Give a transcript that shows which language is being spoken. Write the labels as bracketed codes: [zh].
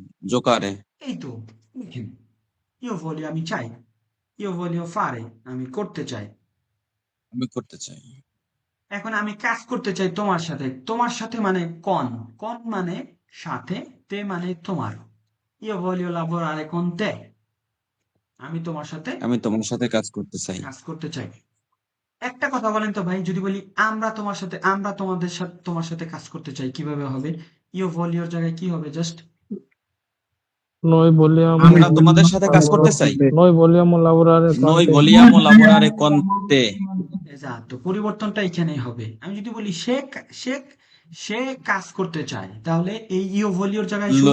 [it] giocare, [bn] এই তো, [it] ইও voglio, [bn] আমি চাই, [it] ইও voglio fare, [bn] আমি করতে চাই। আমি করতে চাই। এখন আমি কাজ করতে চাই তোমার সাথে। তোমার সাথে মানে কন, কন মানে সাথে, তে মানে তোমার। [it] io voglio lavorare con te, [bn] আমি তোমার সাথে আমি তোমার সাথে কাজ করতে চাই। কাজ করতে চাই। একটা কথা বলেন তো ভাই, যদি বলি আমরা তোমার সাথে, আমরা তোমাদের সাথে, তোমার সাথে কাজ করতে চাই, কিভাবে হবে? [it] io voglio [bn] এর জায়গায় কি হবে? জাস্ট [it] noi vogliamo [bn] আমরা তোমাদের সাথে কাজ করতে চাই। [it] noi vogliamo lavorare con Noi te vogliamo lavorare con te. [bn] তো পরিবর্তনটা এখানেই হবে। আমি যদি বলি সে সে সে কাজ করতে চায়, তাহলে এই [it] io voglio [bn] এর জায়গায় শুধু